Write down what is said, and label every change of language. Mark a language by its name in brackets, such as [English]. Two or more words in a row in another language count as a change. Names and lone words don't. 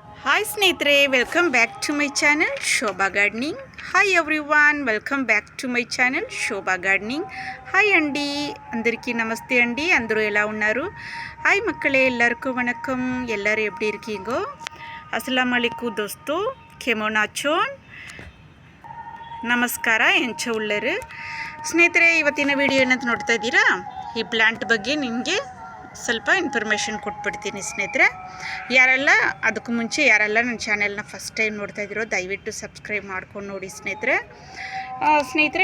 [English] ಹಾಯ್ ಸ್ನೇಹಿತರೆ, welcome back to my channel Shobha Gardening. Hi everyone, welcome back to my channel Shobha Gardening. [Telugu] హాయ్ అండి, అందరికీ నమస్తే అండి. అందరూ ఎలా ఉన్నారు? [Tamil] హాయ్ மக்களே, எல்லாருக்கும் வணக்கம். எல்லாரும் எப்படி இருக்கீங்க? [Arabic] السلام عليكم [Kannada] ದೋಸ್ತು, ಕೆಮೋನಾಚೋನ್ ನಮಸ್ಕಾರ [Tulu] ಎಂಚ ಉಳ್ಳರು [Kannada] ಸ್ನೇಹಿತರೆ. ಇವತ್ತಿನ ವಿಡಿಯೋ ಏನಂತ ನೋಡ್ತಾ ಇದ್ದೀರಾ, ಈ ಪ್ಲ್ಯಾಂಟ್ ಬಗ್ಗೆ ನಿಮಗೆ ಸ್ವಲ್ಪ ಇನ್ಫಾರ್ಮೇಷನ್ ಕೊಟ್ಬಿಡ್ತೀನಿ ಸ್ನೇಹಿತರೆ. ಯಾರೆಲ್ಲ ಅದಕ್ಕೂ ಮುಂಚೆ ಯಾರೆಲ್ಲ ನನ್ನ ಚಾನೆಲ್ನ ಫಸ್ಟ್ ಟೈಮ್ ನೋಡ್ತಾ ಇದ್ದೀರೋ ದಯವಿಟ್ಟು ಸಬ್ಸ್ಕ್ರೈಬ್ ಮಾಡ್ಕೊಂಡು ನೋಡಿ ಸ್ನೇಹಿತರೆ.